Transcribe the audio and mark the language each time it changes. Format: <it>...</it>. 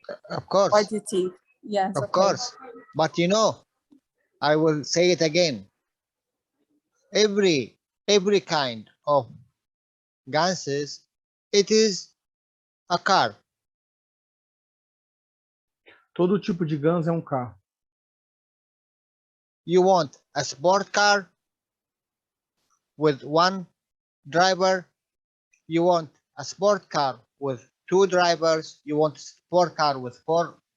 <en>Of course. What do you think? Yes, Of okay. course. But you know, I will say it again. Every kind of gases, it is a car.</en> <pt>Todo tipo de GANs é um carro.</pt> <en>You want a sport car with 1 driver. You want a sport car with 2 drivers. You want a sport car with 4.</en>